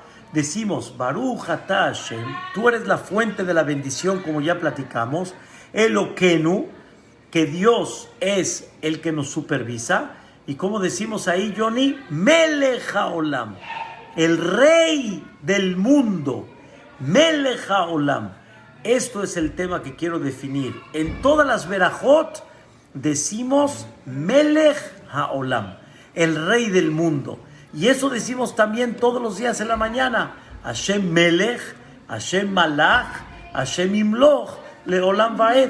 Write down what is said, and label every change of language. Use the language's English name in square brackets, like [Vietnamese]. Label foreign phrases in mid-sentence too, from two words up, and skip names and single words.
[Spanish] Decimos, [Hebrew] ברוך אתה השם, [Spanish] tú eres la fuente de la bendición, como ya platicamos. Eloquenu, que Dios es el que nos supervisa. Y como decimos ahí, Johnny, [Hebrew] מלך העולם, [Spanish] el rey del mundo. [Hebrew] מלך העולם. [Spanish] Esto es el tema que quiero definir. En todas las verajot decimos [Hebrew] מלך העולם, [Spanish] el rey del mundo. Y eso decimos también todos los días en la mañana. [Hebrew] השם מלך, השם מלך, השם ימלוך, לעולם ועד.